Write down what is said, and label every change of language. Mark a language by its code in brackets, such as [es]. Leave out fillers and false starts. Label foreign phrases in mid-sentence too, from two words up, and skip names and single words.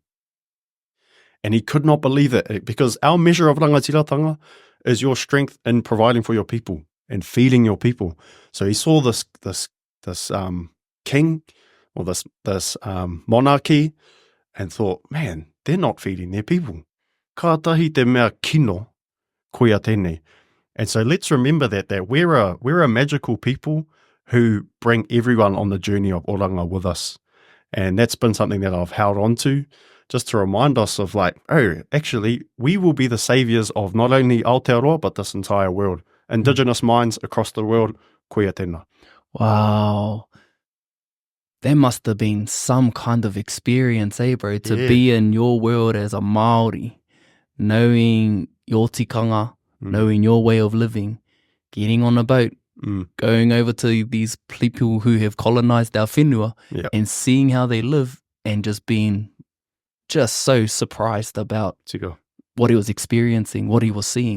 [en] And he could not believe it because our measure of rangatiratanga is your strength in providing for your people and feeding your people. So he saw this king or this monarchy and thought, man, they're not feeding their people. [mi] Kātahi te mea kino koia tēnei. [en] And so let's remember that we're a magical people who bring everyone on the journey of oranga with us. And that's been something that I've held on to, just to remind us of like, oh, actually, we will be the saviors of not only Aotearoa, but this entire world. Indigenous minds across the world, [mi] koia tēnā. [en] Wow. That must have been some kind of experience, bro, to be in your world as a Māori, knowing your tikanga, knowing your way of living, getting on a boat, going over to these people who have colonized our whenua and seeing how they live and just being just so surprised about what he was experiencing, what he was seeing.